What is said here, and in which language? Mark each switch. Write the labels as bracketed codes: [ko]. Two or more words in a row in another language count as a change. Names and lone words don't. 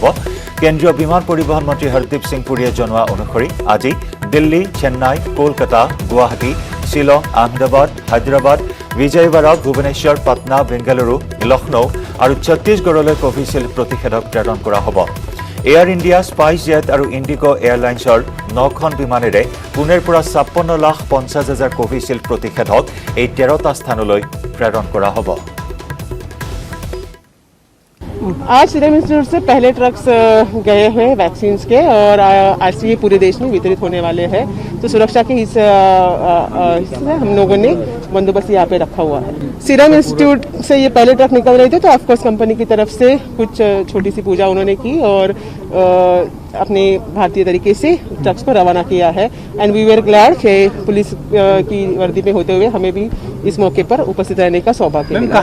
[as] কেন্দ্ৰীয় বিমান পৰিবহণ মন্ত্ৰী হৰদীপ সিং পুৰীয়ে জনোৱা অনুসৰি আজি দিল্লী চেন্নাই কলকাতা গুৱাহাটী শিলং আহমেদাবাদ হায়দৰাবাদ বিজয়ৱাড়া ভুৱনেশ্বৰ পাটনা বেংগালুৰু লক্ষ্ণৌ আৰু ছত্তীশগড়লৈ কোভিশিল্ড প্ৰতিষেধক প্ৰেৰণ কৰা হ'ব এয়াৰ ইণ্ডিয়া স্পাইচ জেট আৰু ইণ্ডিগো এয়াৰলাইন্সৰ 9খন বিমানেৰে পুনেৰ পৰা 56,50,000 কোভিশিল্ড প্ৰতিষেধক এই 13টা স্থানলৈ প্ৰেৰণ কৰা হ'ব [hi] आज सीरम इंस्टीट्यूट से पहले ट्रक्स गए हैं वैक्सीन के और आज से ये पूरे देश में वितरित होने वाले हैं तो सुरक्षा के हिस्से हम लोगों ने बंदोबस्त यहाँ पे रखा हुआ है सीरम इंस्टीट्यूट से ये पहले ट्रक निकल रहे थे तो ऑफकोर्स कंपनी की तरफ से कुछ छोटी सी पूजा उन्होंने की और अपने भारतीय तरीके से ट्रक्स को रवाना किया है [en] and we were glad [hi] कि पुलिस की वर्दी में होते हुए हमें भी इस मौके पर उपस्थित रहने का सौभाग्य मिला